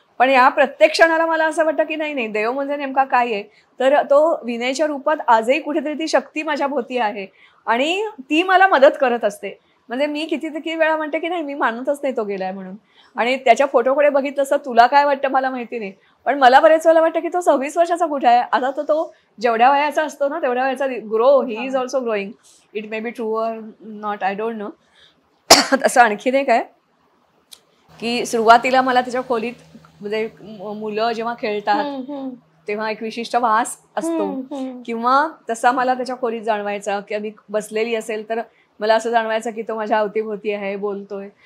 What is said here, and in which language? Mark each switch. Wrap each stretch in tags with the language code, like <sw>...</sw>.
<mr>पण या प्रत्येक क्षणाला मला असं वाटतं की नाही देव म्हणजे नेमका काय आहे, तर तो विनयच्या रूपात आजही कुठेतरी ती शक्ती माझ्या भोवती आहे आणि ती मला मदत करत असते. म्हणजे मी किती वेळा म्हणते की नाही मी मानतच नाही तो गेलाय म्हणून. आणि त्याच्या फोटोकडे बघितलं असतं तुला काय वाटतं मला माहिती नाही, पण मला बरेच वेळेला वाटतं की तो 26 वर्षाचा कुठे आहे. आता तो जेवढ्या वयाचा असतो ना तेवढ्या वयाचा grow,</mr> <en>He is also growing. It may be true or not, I don't know.</en> <mr>तसं आणखीन एक आहे की सुरुवातीला मला त्याच्या खोलीत म्हणजे मुलं जेव्हा खेळतात तेव्हा एक विशिष्ट वास असतो किंवा तसा मला त्याच्या खोलीत जाणवायचा की मी बसलेली असेल तर मला असं जाणवायचं की तो माझ्या अवतीभोवती आहे, बोलतोय.</mr>